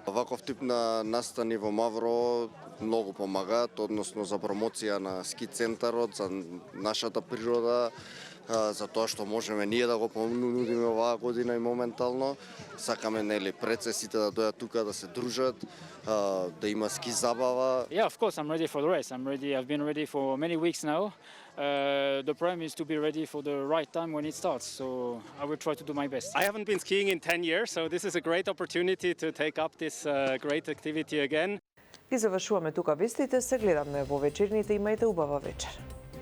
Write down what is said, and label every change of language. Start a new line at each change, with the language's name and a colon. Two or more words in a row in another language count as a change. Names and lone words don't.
Macedonian: Ваков тип на настани во Мавро многу помагаат, односно за промоција на ски центарот, за нашата природа, за тоа што можеме ние да го понудиме оваа година и моментално. Сакаме нели прецесите да дојдат тука да се дружат, да има ски забава.
English: Yeah, of course I'm ready for the race. I've been ready for many weeks now. The problem is to be ready for the right time when it starts. So I will try to do my best. I haven't been skiing in 10 years, so this is a great opportunity to take up this great activity again.
Macedonian: Ги завршуваме тука вестите, се гледаме во вечерните, имајте убава вечер.